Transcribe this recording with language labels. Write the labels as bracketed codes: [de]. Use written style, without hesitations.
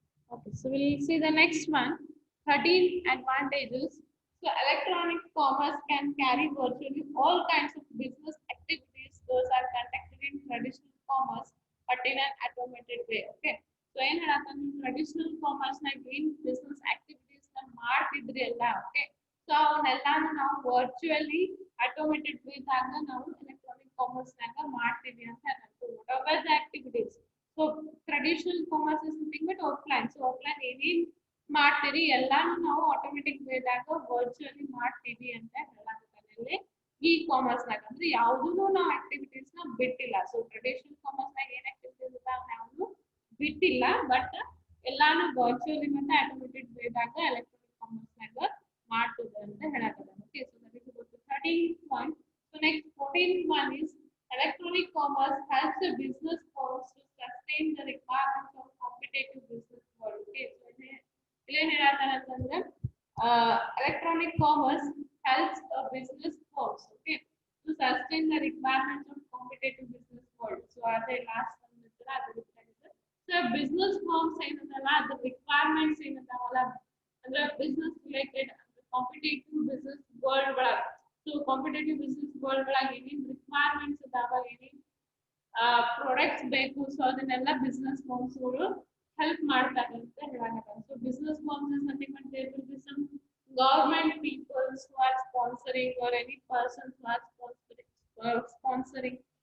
[en] Okay, so we'll see the next one. 13 advantages. So electronic commerce can carry virtually all kinds of business activities. Those are conducted in traditional commerce, but in an automated way. Okay. [kn] So ಏನ್ ಹೇಳತ್ತಂದ್ರೆ traditional commerce ನಾಗ ಏನ್ business activities ನ ಮಾಡ್ತಿದ್ರಿ ಎಲ್ಲ. Okay. So ಅವನ್ನೆಲ್ಲಾನು ನಾವು virtually automated way ದಾಗ ನಾವು electronic commerce ನಾಗ ಮಾಡ್ತೀವಿ ಅಂತ ಹೇಳ್ತಾರೆ. [en] So whatever the activities. So traditional commerce is nothing but offline. [kn] So offline ಏನೇನ್ ಮಾಡ್ತೀರಿ ಎಲ್ಲಾನು ನಾವು ಆಟೋಮೆಟಿಕ್ ವೇದಾಗ ವರ್ಚುವಲಿ ಮಾಡ್ತೀವಿ ಅಂತ ಹೇಳಕತ್ತಾನೆ ಇಲ್ಲಿ ಇ ಕಾಮರ್ಸ್ ನಾಗ ಅಂದ್ರೆ ಯಾವುದೂ ನಾವು ಆಕ್ಟಿವಿಟೀಸ್ ನ ಬಿಟ್ಟಿಲ್ಲ. ಸೊ ಟ್ರೆಡಿಷನಲ್ ಕಾಮರ್ಸ್ ನಾಗ ಏನ್ ಆಕ್ಟಿವಿಟೀಸ್ ಇದಾವ ನಾವು ಬಿಟ್ಟಿಲ್ಲ, ಬಟ್ ಎಲ್ಲಾನು ವರ್ಚುವಲಿ ಮತ್ತೆ ಆಟೋಮೆಟಿಕ್ ವೇದಾಗ ಎಲೆಕ್ಟ್ರಾನಿಕ್ ಕಾಮರ್ಸ್ ನಾಗ ಮಾಡ್ತದೆ ಅಂತ ಹೇಳಕತ್ತಾನೆ. [en] Okay, so that is about 13th one. So next 14th one is electronic commerce helps the business firms to sustain the requirements of competitive business world. Okay, so [kn] ಇಲ್ಲಿ ಹೇಳತ್ತಾನಂತಂದ್ರೆ [en] electronic commerce helps a business firms, okay, to sustain the requirements of competitive business world. [kn] So ಅದೇ last ಒಂದು ಇತ್ತಲ್ಲ ಅದು ಗೊತ್ತಾಗಿದೆ. So business firms ಏನದಲ್ಲ ಅದ್ರ requirements ಏನದಾವಲ್ಲ ಅಂದ್ರೆ business related competitive business world ಒಳಗ. So competitive business world ಒಳಗ ಏನೇನ್ requirements ಅದಾವ ಏನೇನ್ ಪ್ರಾಡಕ್ಟ್ಸ್ ಬೇಕು, ಸೊ ಅದನ್ನೆಲ್ಲ ಬಿಸ್ನೆಸ್ ಫರ್ಮ್ಸ್ ಗಳು ಹೆಲ್ಪ್ ಮಾಡ್ತಾರೆ ಅಂತ ಹೇಳಕತ್ತಾರೆ. [en] So business firms is nothing but there will be some government peoples who are sponsoring or any persons who are sponsoring.